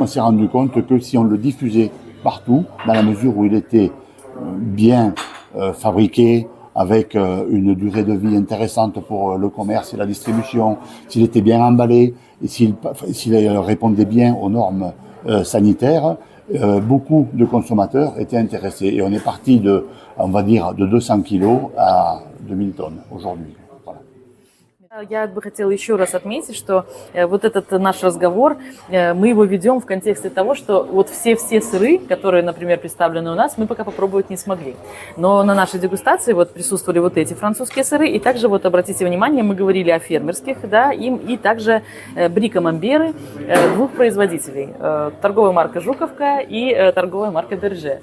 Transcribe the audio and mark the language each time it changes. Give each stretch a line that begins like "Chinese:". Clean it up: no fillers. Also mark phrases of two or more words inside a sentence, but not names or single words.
French: s'est rendu compte que si on le diffusait partout, dans la mesure où il était bien fabriqué, avec une durée de vie intéressante pour le commerce et la distribution, s'il était bien emballé et s'il répondait bien aux normes sanitaires, beaucoup de consommateurs étaient intéressés. Et on est parti de, on va dire, de 200 kilos à 2000 tonnes aujourd'hui. Voilà.
Russian: Я бы хотела еще раз отметить, что вот этот наш разговор, мы его ведем в контексте того, что вот все сыры, которые, например, представлены у нас, мы пока попробовать не смогли. Но на нашей дегустации вот присутствовали вот эти французские сыры, и также вот обратите внимание, мы говорили о фермерских, да, им и также Бри-Камамберы двух производителей, торговая марка Жуковка и торговая марка Берже.